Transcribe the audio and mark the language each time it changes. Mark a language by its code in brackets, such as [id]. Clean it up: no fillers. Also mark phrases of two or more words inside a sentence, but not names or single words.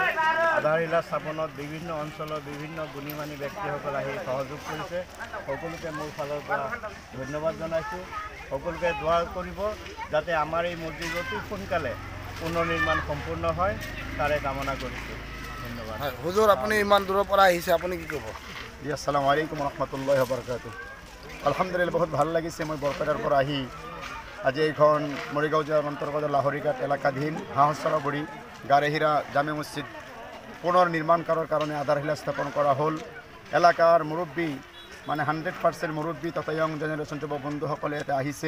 [as] আধাৰশিলা স্থাপনত বিভিন্ন অঞ্চলৰ বিভিন্ন গুণীমানী ব্যক্তিসকল আহি সহযোগ কৰিছে। সকলোকে মোৰ ফালৰ পৰা ধন্যবাদ জনাইছোঁ। সকলোকে দোৱা কৰিব যাতে আমাৰ এই মছজিদ অতি সোনকালে পুনৰ নিৰ্মাণ সম্পূৰ্ণ হয়, তাৰে কামনা কৰিছোঁ। ধন্যবাদ। হুজুৰ, আপুনি ইমান দূৰৰ পৰা আহিছে, আপুনি কি ক'ব? [ar] জি السلام عليكم رحمة الله و بركاته. [as] আলহামদুলিল্লাহ, বহুত ভাল লাগিছে। মই বৰপেটাৰ পৰা আহি আজি এইখন মৰিগাঁও জিলাৰ অন্তৰ্গত লাহৰীঘাট এলেকাধীন হাঁহচৰা বৰি গাৰেহিৰা জামে মছজিদ পুনৰ নিৰ্মাণ কৰাৰ কাৰণে আধাৰশিলা স্থাপন কৰা হ'ল। এলেকাৰ মুৰব্বী মানে 100% মুৰব্বী তথা [en] young generation [as] যুৱ বন্ধুসকলে ইয়াতে আহিছে।